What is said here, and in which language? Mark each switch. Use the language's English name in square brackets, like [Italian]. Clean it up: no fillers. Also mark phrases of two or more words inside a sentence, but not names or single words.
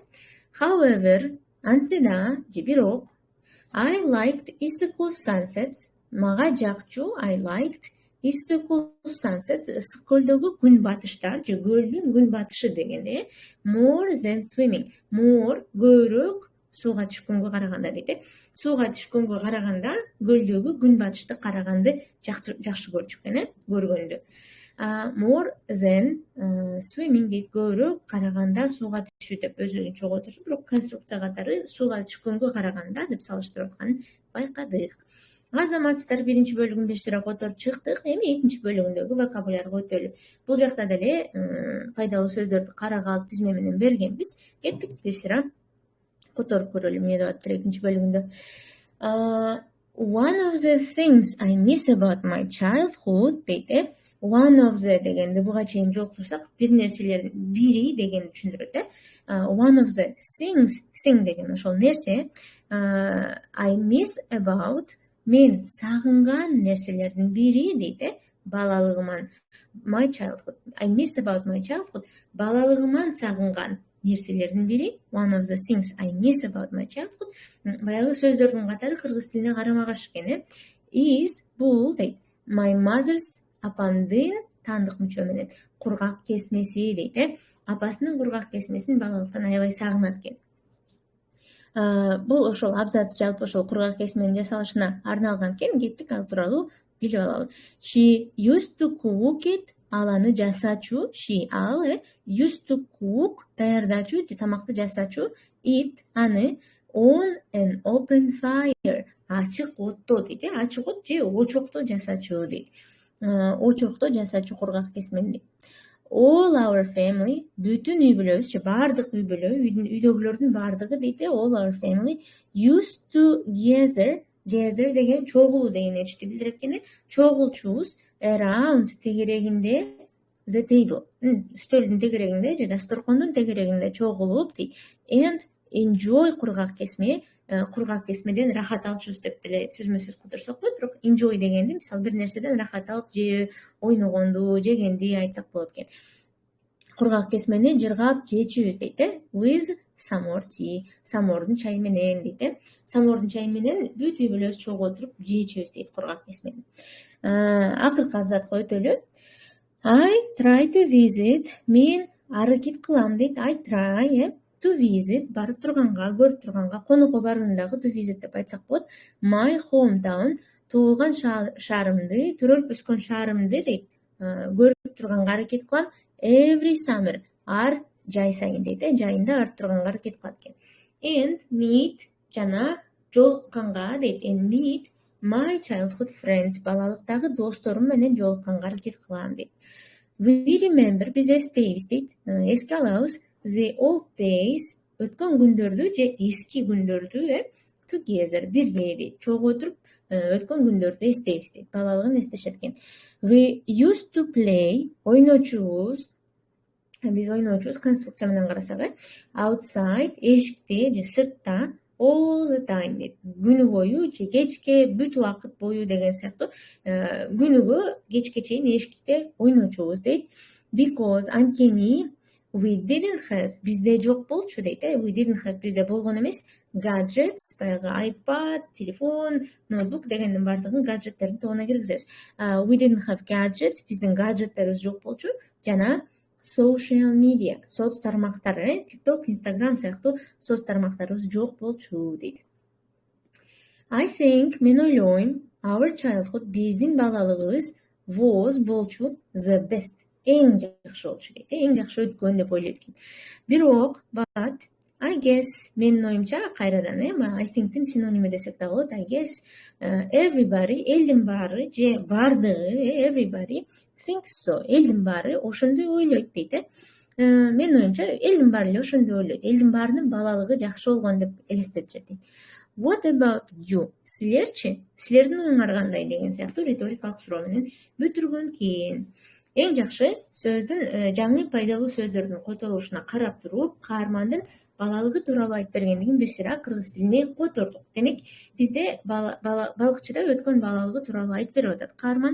[Kyrgyz] However, антсе да, же бирок, [English] I liked Исыкул sunsets, [Kyrgyz] мага жакчу, [English] I liked Исыкул sunsets, [Kyrgyz] Ысык-көлдөгү күн батыштар, же көлдүн күн батышы дегенде, [English] more than swimming, more, [Kyrgyz] көбүрөөк, сууга түшкөнгө караганда дейт. Сууга түшкөнгө караганда көлдөгү күн батышты караганды жакшы көрчү экен, көргөндү. [English] More than swimming [Kyrgyz] дейт, көбүрөөк караганда сууга түшүү деп өзүн чогуу отурчу, бирок конструкция катары сууга түшкөнгө караганда деп салыштырып атканын байкадык. Азаматстар биринчи бөлүгүн бир сыйра которуп чыктык. Эми экинчи бөлүгүндөгү вокабулярга өтөлү. Бул жакта деле пайдалуу сөздөрдү карага алып тизме менен бергенбиз. Кеттик бир сыйра которуп көрөлү. Эмне деп атат экинчи бөлүгүндө? [English] One of the things I miss about my childhood дейт. One of the [Kyrgyz] дегенди буга чейин жоктурсак, бир нерселердин бири дегенди түшүндүрөт. [English] One of the things, thing [Kyrgyz] деген ошол нерсе. [English] I miss about, [Kyrgyz] мен сагынган нерселердин бири дейт. Балалыгыман, [English] my childhood. I miss about my childhood. [Kyrgyz] Балалыгыман сагынган нерселердин бири, [English] one of the things I miss about my childhood. [Kyrgyz] Баягы сөздөрдүн катары кыргыз тилине карама-каршы экен. Is, бул дейт. [English] My mother's, [Kyrgyz] апамдын таандык мүчө менен кургак кесмеси дейт. Апасынын кургак кесмесин балалыктан аябай сагынат экен. Бул ошол абзац жалпы ошол кургак кесменин жасалышына арналган экен. Кеттик ал тууралуу билип алалы. [English] She used to cook it [Kyrgyz] ал аны жасачу, she ал [English] used to cook [Kyrgyz] даярдачу же тамакты жасачу, [English] it аны on an open fire [Kyrgyz] ачык отто дейт. Ачык от же очокто жасачу дейт. Очокто жасачу кургак кесмени. [English] All our family, [Kyrgyz] бүтүн үй бүлөбүз же бардык үй бүлө, үйдөгүлөрдүн бардыгы дейт. [English] All our family used to gather [Kyrgyz] деген чогулуу деген эчти билдирет экен. Чогулчубуз around тегерегинде [English] the table, [Kyrgyz] үстөлдүн тегерегинде же дасторкондун тегерегинде чогулуп дейт. [English] And enjoy [Kyrgyz] кургак кесме, кургак кесмеден рахат алчубуз деп деле сөзмө сөз калтырсак болот, бирок enjoy дегенди мисалы бир нерседен рахат алып же ойногонду, жегенди айтсак болот экен. Кургак кесмени жыргап жечүбүз дейт. [English] With some more tea, [Kyrgyz] самордун чайы менен дейт. Самордун чайы менен бүт үй бүлөбүз чогуу отуруп жечүбүз дейт кургак кесмени. Акыркы абзацка өтөлү. [English] I try to visit, [Kyrgyz] мен аракет кылам дейт. [English] I try to visit, [Kyrgyz] барып турганга, көрүп турганга, конокко баргандагы [English] to visit [Kyrgyz] деп айтсак болот. [English] My hometown, [Kyrgyz] туулган шаарымды, төрөлүп өскөн шаарымды дейт. Көрүп турганга аракет кылам. [English] Every summer, [Kyrgyz] ар жай сайын дейт. Жайында барып турганга аракет кылат экен. [English] And meet, [Kyrgyz] жана жолукканга дейт. [English] And meet my childhood friends, [Kyrgyz] балалыктагы досторум менен жолукканга аракет кылам дейт. [English] We remember, [Kyrgyz] биз эстейбиз дейт. Эске алабыз [English] the old days, [Kyrgyz] өткөн күндөрдү же эски күндөрдү together, бирге дейт. Чогуу отуруп өткөн күндөрдү эстейбиз дейт. Балалыгын эстешет экен. [English] We used to play, [Kyrgyz] ойночубуз, биз ойночубуз конструкция менен карасак, outside, эшикте же сыртта, [English] all the time дейт. [Kyrgyz] Күнү бою же кечке, бүт убакыт бою деген сыяктуу күнүгө кечке чейин эшикте ойночубуз дейт. [English] Because анткени we didn't have, [Kyrgyz] бизде жок болчу дейт. [English] We didn't have, [Kyrgyz] бизде болгон эмес. Gadgets, баягы iPad, телефон, ноутбук дегендин бардыгын гаджеттердин тобуна киргизебиз. [English] We didn't have gadgets, [Kyrgyz] биздин гаджеттерибиз жок болчу. Жана [English] social media, [Kyrgyz] соц тармактар, TikTok, Instagram сыяктуу соц тармактарыбыз жок болчу дейт. [English] I think, [Kyrgyz] мен ойлойм, [English] our childhood, [Kyrgyz] биздин балалыгыбыз was болчу [English] the best, [Kyrgyz] эң жакшы болчу дейт. Эң жакшы өткөн деп ойлойт экен. Бирок, [English] but I guess, [Kyrgyz] менин оюмча кайрадан, [English] I think'тин [Kyrgyz] синоними десек да болот. [English] I guess everybody, [Kyrgyz] элдин баары же бардыгы, [English] everybody thinks so, [Kyrgyz] элдин баары ошондой ойлойт дейт. Менин оюмча элдин баары эле ошондой ойлойт. Элдин баарынын балалыгы жакшы болгон деп элестетишет дейт. [English] What about you? [Kyrgyz] Силерчи? Силердин оюңар кандай деген сыяктуу риторикалык суроо менен бүтүргөн кийин. Эң жакшы сөздүн жаңы пайдалуу сөздөрдүн котолушуна карап туруп, каармандын балалыгы тууралуу айтып бергендигин бир сыйра кыргыз тилине котордук. Демек, бизде балыкчыда өткөн балалыгы тууралуу айтып берип атат каарман.